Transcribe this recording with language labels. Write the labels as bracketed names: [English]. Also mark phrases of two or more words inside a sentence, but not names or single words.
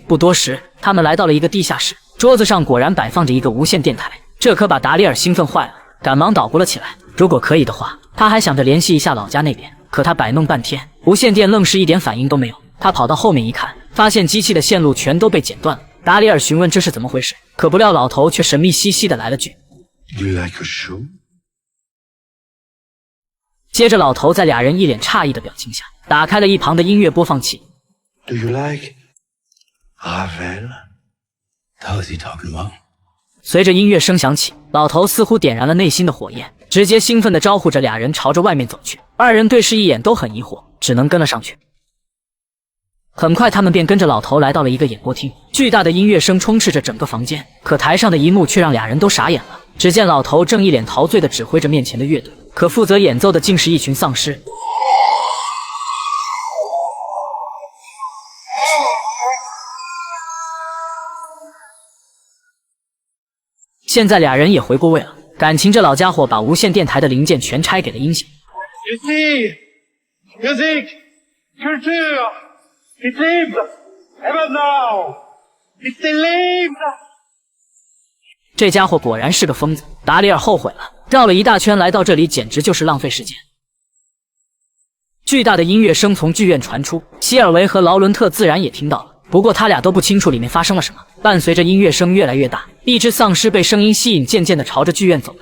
[Chinese] 不多时，他们来到了一个地下室，桌子上果然摆放着一个无线电台，这可把达里尔兴奋坏了，赶忙捣鼓了起来。如果可以的话，他还想着联系一下老家那边，可他摆弄半天，无线电愣是一点反应都没有。他跑到后面一看，发现机器的线路全都被剪断了。达里尔询问这是怎么回事，可不料老头却神秘兮兮的来了句 [English] You like a show? [Chinese] 接着老头在俩人一脸诧异的表情下，打开了一旁的音乐播放器。 [English] Do you like Ravel? How is he talking about? [Chinese] 随着音乐声响起，老头似乎点燃了内心的火焰，直接兴奋地招呼着俩人朝着外面走去。二人对视一眼，都很疑惑，只能跟了上去。很快，他们便跟着老头来到了一个演播厅，巨大的音乐声充斥着整个房间，可台上的一幕却让俩人都傻眼了。只见老头正一脸陶醉地指挥着面前的乐队，可负责演奏的竟是一群丧尸。现在俩人也回过味了，感情这老家伙把无线电台的零件全拆给了音响。 [French] Ici, musique, culture, c'est libre. Et maintenant, c'est libre. [Chinese] 这家伙果然是个疯子，达里尔后悔了，绕了一大圈来到这里，简直就是浪费时间。巨大的音乐声从剧院传出，希尔维和劳伦特自然也听到了，不过他俩都不清楚里面发生了什么。伴随着音乐声越来越大，一只丧尸被声音吸引，渐渐地朝着剧院走来。